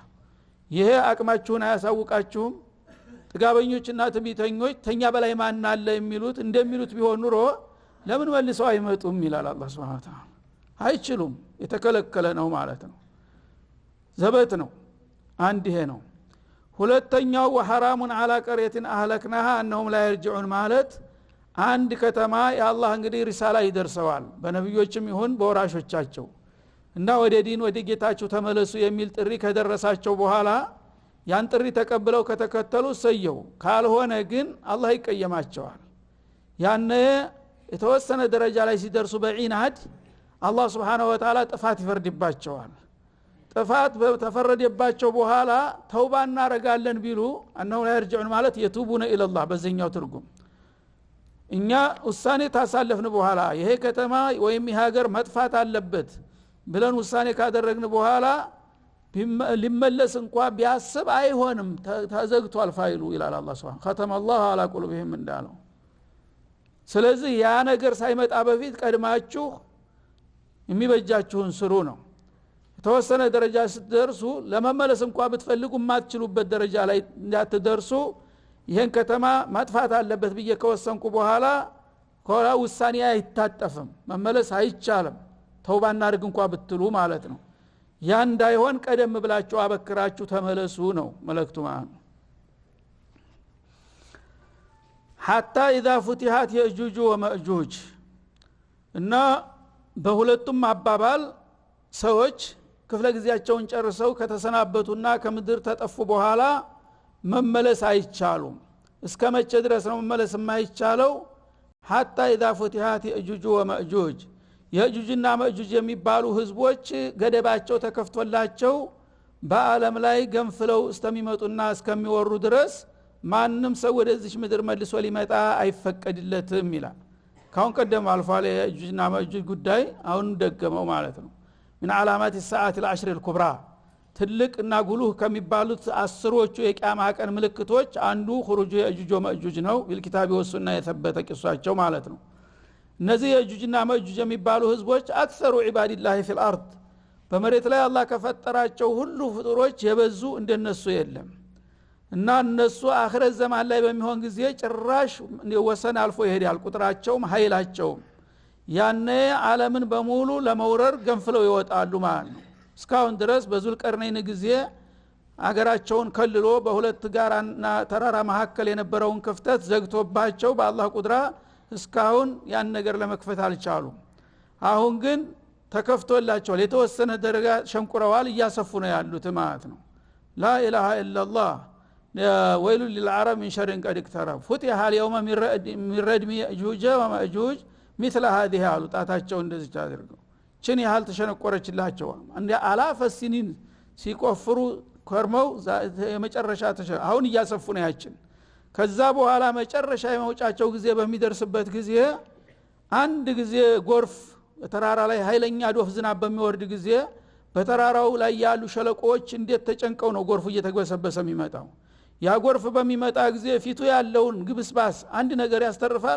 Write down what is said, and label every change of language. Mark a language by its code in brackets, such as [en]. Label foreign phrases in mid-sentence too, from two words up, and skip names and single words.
[am] ይሄ አቅማችሁን አያሳውቃችሁም ጥጋበኞችና ትዕቢተኞች ተኛ በላይ ማን አለ የሚሉት እንደሚሉት ቢሆን ኑሮ ለምን መልሰው አይመጡም ይላል አላህ [ar] سبحانه وتعالى [am] አይችሉም የተከለከለ ነው ማለት ነው ዘበት ነው አንድ ይሄ ነው ሁለተኛው [ar] وحرام على قرية أهلكناها انهم لا يرجعون [am] ማለት አንድ ከተማ የአላህ እንግዲህ ሪሳላ ይደርሰዋል በነብዮችም ይሁን በወራሾቻቸው እና ወደ ዲን ወደ ጌታቸው ተመለሱ የሚል ጥሪ ከደረሳቸው በኋላ ያን ጥሪ ተቀብለው ከተከተሉ ሰየው ካልሆነ ግን አላህ ይቀየማቸዋል ያነ የተወሰነ ደረጃ ላይ ሲደርሱ በዒናድ አላህ [ar] سبحانه وتعالى [am] ጥፋት ይፈርድባቸዋል ጥፋት በተፈረደባቸው በኋላ ተውባ እናረጋለን ቢሉ [ar] أنه لا يرجعون [am] ማለት [ar] يتوبون الى الله [am] በዚህኛው ትርጉም እኛ ውሳኔ ታሳለፍን በኋላ ይሄ ከተማ ወይም ሀገር መጥፋት አለበት ብለን ውሳኔ ካደረግን በኋላ ሊመለስ እንኳን ቢያስብ አይሆንም ተዘግቷል ፋይሉ ይላል አላህ Subhanahu [ar] ختم الله على قلوبهم [am] እንዳለው ስለዚህ ያ ነገር ሳይመጣ በፊት ቀድማችሁ የሚበጃችሁን ስሩ ነው የተወሰነ ደረጃ ስትደርሱ ለመመለስ እንኳን ብትፈልጉ ማትችሉበት ደረጃ ላይ እንዳትደርሱ ይሄን ከተማ ማጥፋት አለበት ብዬ ከወሰንኩ በኋላ ኮራ ውሳኔ አይታጠፍም መመለስ አይቻልም ተውባ እናድርግ እንኳን ብትሉ ማለት ነው ያ እንዳይሆን ቀደም ብላችሁ አበክራችሁ ተመለሱ ነው መልእክቱ ማለት ነው [ar] حتى اذا فتحت ياجوج وماجوج [am] እና በሁለቱም አባባል ሰዎች ክፍለ ጊዜያቸውን ጨርሰው ከተሰናበቱና ከምድር ተጠፉ በኋላ መመለስ አይቻሉም እስከመቼ ድረስ ነው መመለስ የማይቻለው [ar] حتى اذا فتحت ياجوج وماجوج [am] የጁጅና መጁጅ የሚባሉ ህዝቦች ገደባቸው ተከፍቶላቸው በአለም ላይ ገንፍለው እስከሚመጡና እስከሚወሩ ድረስ ማንንም ሰው ወደዚህ ምድር መልሶ ሊመጣ አይፈቀድለትም ይላል። ካሁን ቀደም አልፏል የእጁጅና መእጁጅ ጉዳይ አሁን ደገመው ማለት ነው። [ar] من علامات الساعه العشر الكبرى [am] ትልቅና ጉሉህ ከሚባሉት አስሮቹ የቂያማ ቀን ምልክቶች አንዱ خروج የእጁጅ ወመእጁጅ ነው። [ar] بالكتاب والسنه [am] የተበተ ቂሷቸው ማለት ነው። እነዚህ የእጁጅና መእጁጅ የሚባሉ ህዝቦች አክሰሩ [ar] عباد الله في الارض [am] በመሬት ላይ አላህ ከፈጠራቸው ሁሉ ፍጡሮች የበዙ እንደነሱ የለም እና እነሱ አኺረት ዘመን ላይ በሚሆን ጊዜ ጭራሽ ወሰን አልፎ ይሄዳል ቁጥራቸውም ኃይላቸውም ያኔ ዓለምን በሙሉ ለመውረር ገንፍለው ይወጣሉ ማለት ነው። እስካሁን ድረስ በዙልቀርነይን ጊዜ አገራቸውን ከልሎ በሁለት ጋራና ተራራ መካከል የነበረውን ክፍተት ዘግቶባቸው በአላህ ቁድራ እስካሁን ያን ነገር ለመክፈት አልቻሉም። አሁን ግን ተከፍቶላቸዋል። የተወሰነ ደረጃ ሸንቁረዋል እያሰፉ ነው ያሉት ማለት ነው። [ar] لا اله الا الله ويل للعرب من شر قد اقترب فتح اليوم من ردم ياجوج وماجوج مثل هذه [am] አሉጣታቸው እንደዚህ አድርገው ችን ያህል ተሸነቆረችላቸው እንደ አላፈ ሲኒን ሲቆፍሩ ከርመው የመጨረሻ አሁን እያሰፉ ነው ያችን። ከዛ በኋላ መጨረሻ የመውጫቸው ጊዜ በሚደርስበት ጊዜ አንድ ጊዜ ጎርፍ ተራራ ላይ ኃይለኛ ዶፍ ዝናብ በሚወርድ ጊዜ በተራራው ላይ ያሉ ሸለቆዎች እንዴት ተጨንቀው ነው ጎርፉ እየተግበሰበሰ የሚመጣው። ያ ጎርፍ በሚመጣ ጊዜ ፊቱ ያለውን ግብስባስ አንድ ነገር ያስተርፋል፣